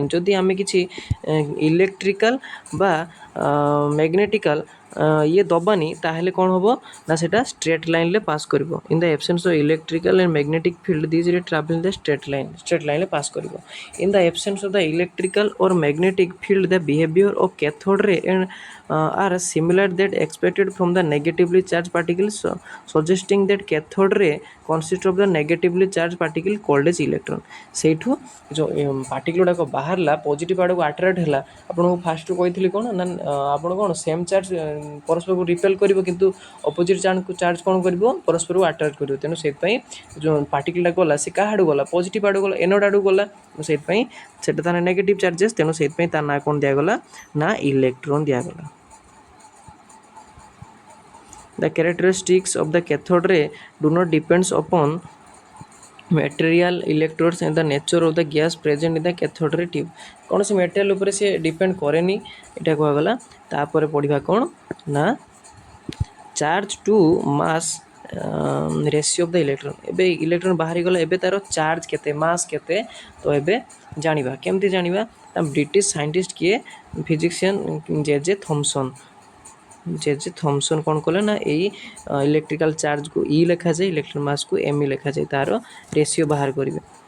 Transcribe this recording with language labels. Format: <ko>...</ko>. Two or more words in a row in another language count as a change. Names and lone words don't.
<or>ଯଦି ଆମେ କିଛି ଇଲେକ୍ଟ୍ରିକାଲ ବା ମ୍ୟାଗ୍ନେଟିକାଲ ଇଏ ଦବାନି ତାହେଲେ କ'ଣ ହେବ ନା ସେଇଟା</or> <en>straight line</en> <or>ପାସ୍ କରିବ।</or> <en>in the absence of electrical and magnetic field these ray travel the straight line</en> <or>ପାସ୍ କରିବ।</or> <en>in the absence of the electrical or magnetic field the behaviour of cathode ray are similar that expected from the negatively charged particles, suggesting that cathode ray consists of the negatively charged particle called as electron।</en> <or>ସେଇଠୁ ଯେଉଁ ପାର୍ଟିକଲ୍ ଗୁଡ଼ାକ ବାହାରିଲା ପଜିଟିଭ୍ ଆଡ଼କୁ ଆଟ୍ରାକ୍ଟ ହେଲା, ଆପଣଙ୍କୁ ଫାଷ୍ଟରୁ କହିଥିଲି କ'ଣ ନା ଆପଣ କ'ଣ</or> <en>same charge</en> <or>ପରସ୍ପରକୁ ରିପେଲ୍ କରିବ, କିନ୍ତୁ</or> <en>opposite charge</en> <or>କ'ଣ କରିବ ପରସ୍ପରକୁ ଆଟ୍ରାକ୍ଟ କରିବ। ତେଣୁ ସେଥିପାଇଁ ଯେଉଁ ପାର୍ଟିକଲ୍ଟା ଗଲା ସେ କାହା ଆଡ଼କୁ ଗଲା ପଜିଟିଭ୍ ଆଡ଼କୁ ଗଲା, ଏନୋଡ଼ ଆଡ଼କୁ ଗଲା, ସେଥିପାଇଁ ସେଇଟା ତାର</or> <en>negative charges,</en> <or>ତେଣୁ ସେଥିପାଇଁ ତା ନାଁ କ'ଣ ଦିଆଗଲା ନା ଇଲେକ୍ଟ୍ରନ୍ ଦିଆଗଲା।</or> <en>The characteristics of the cathode ray do not depends upon material, electrodes and the nature of the gas present in the cathode ray tube।</en> <or>କୌଣସି ମେଟେରିଆଲ ଉପରେ ସେ ଡିପେଣ୍ଡ କରେନି, ଏଇଟା କୁହାଗଲା। ତାପରେ ପଢ଼ିବା କ'ଣ ନା</or> <en>charge to mass ratio of the electron.</en> <or>ଏବେ ଇଲେକ୍ଟ୍ରନ୍ ବାହାରିଗଲା, ଏବେ ତାର ଚାର୍ଜ କେତେ ମାସ୍ କେତେ, ତ ଏବେ ଜାଣିବା। କେମିତି ଜାଣିବା ନା</or> <en>British scientist</en> <or>କିଏ ଫିଜିକ୍ସିଆନ୍ ଜେ ଥମ୍ପସନ୍ କ'ଣ କଲେ ନା ଏଇ</or> <en>electrical charge</en> <or>ଇ ଲେଖାଯାଏ,</or> <en>electron mass</en> <or>ଏମ୍ ଲେଖାଯାଏ, ତାର ରେସିଓ ବାହାର କରିବେ।</or>